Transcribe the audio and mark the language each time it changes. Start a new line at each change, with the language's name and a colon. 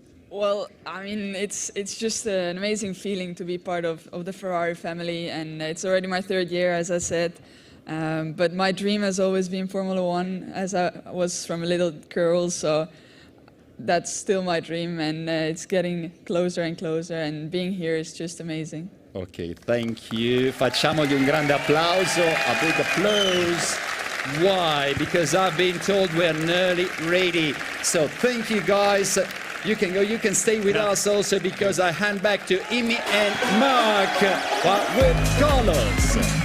English: Well, I mean, it's just an amazing feeling to be part of the Ferrari family, and it's already my 3rd year, as I said. But my dream has always been Formula One, as I was from a little girl, so that's still my dream, and it's getting closer and closer, and being here is just amazing. Ok, thank you.
Italian: Facciamogli un grande applauso,
English: a big applause. Why? Because I've been told we're nearly ready. So thank you, guys. You can go, you can stay with us also, because I hand back to Imi and Mark with Carlos.